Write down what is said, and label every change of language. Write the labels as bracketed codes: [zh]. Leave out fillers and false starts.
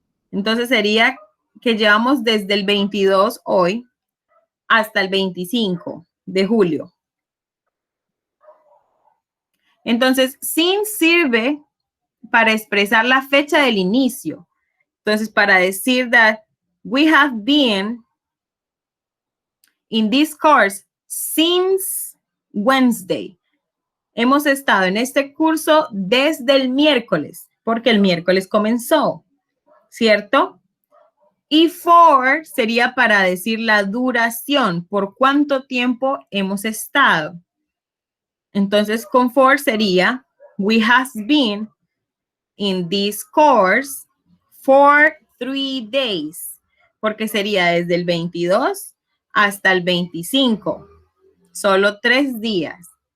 [es] Entonces sería que llevamos desde el 22 hoy hasta el 25 de julio. Entonces, sin sirve para expresar la fecha del inicio. Entonces, para decir [en] that we have been in this course since Wednesday. [es] Hemos estado en este curso desde el miércoles, porque el miércoles comenzó, ¿cierto? Y for sería para decir la duración, por cuánto tiempo hemos estado. Entonces, con for sería, [en] we have been in this course for 3 days, [es] porque sería desde el 22 hasta el 25, solo 3 días.